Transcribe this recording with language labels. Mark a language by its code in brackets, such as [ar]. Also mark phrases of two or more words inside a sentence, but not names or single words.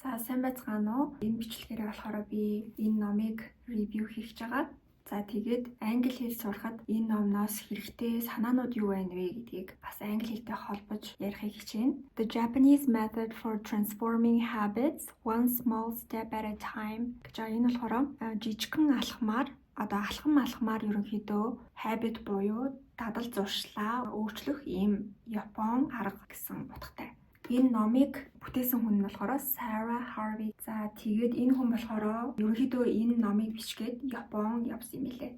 [mn] Та сайн байцгаана уу? Энэ бичлэгээрээ болохоор би энэ номыг ревю хийж байгаа. За тэгээд англи хэл сурахад энэ номноос хэрэгтэй санаанууд юу байна вэ гэдгийг бас англи хэлтэй холбож ярихыг хичээнэ. [en] The Japanese method for transforming habits one small step at a time [mn] гэж энэ болохоор жижигхэн алхмаар алхам ерөнхийдөө habit буюу дадал зуршлаа өөрчлөх ийм Япон арга гэсэн утгатай. Энэ номыг бүтээсэн хүн нь болохоор Sarah Harvey. За тэгээд энэ хүн болохоор ерөнхийдөө энэ номыг бичгээд Японд явсан юм лээ.